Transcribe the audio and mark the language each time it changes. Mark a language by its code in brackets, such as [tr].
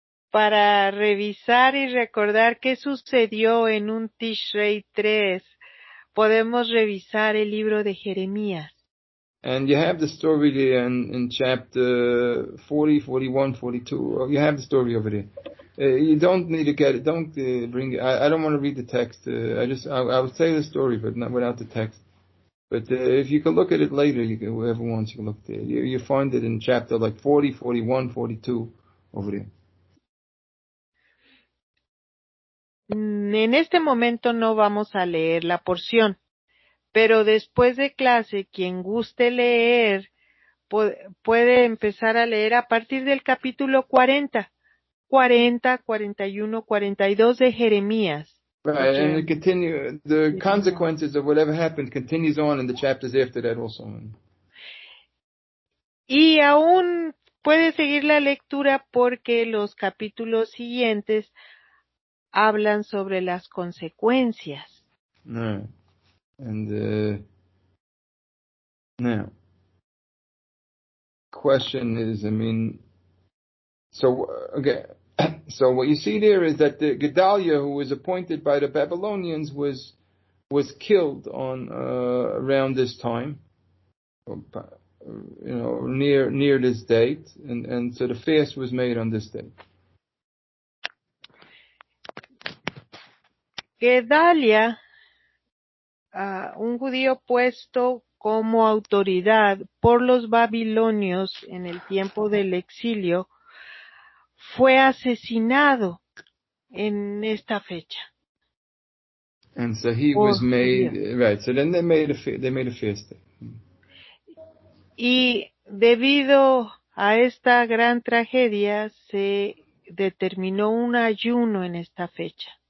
[es] Para revisar y recordar qué sucedió en un Tishrei 3, podemos revisar el libro de Jeremías. [en] And you have the story there in chapter 40, 41, 42. You have the story over there. You don't need to get it. Don't bring it. I don't want to read the text. I would say the story, but not without the text. But if you can look at it later, whoever wants, you can look there. You find it in chapter like 40, 41, 42 over there. [es] En este momento no vamos a leer la porción, pero después de clase, quien guste leer, puede empezar a leer a partir del capítulo 40, 41, 42 de Jeremías. [en] Right, and it continue, the consequences of whatever happened continues on in the chapters after that also. [es] Y aún puede seguir la lectura porque los capítulos siguientes hablan sobre las consecuencias. [en] No. And now, question is, I mean, so okay, So what you see there is that the Gedaliah, who was appointed by the Babylonians, was killed on around this time, near this date, and so the fast was made on this date. [es] Gedalia, un judío puesto como autoridad por los babilonios en el tiempo del exilio, fue asesinado en esta fecha. [en] And so he was made, right, so then they made a fast day. [es] Y debido a esta gran tragedia se determinó un ayuno en esta fecha.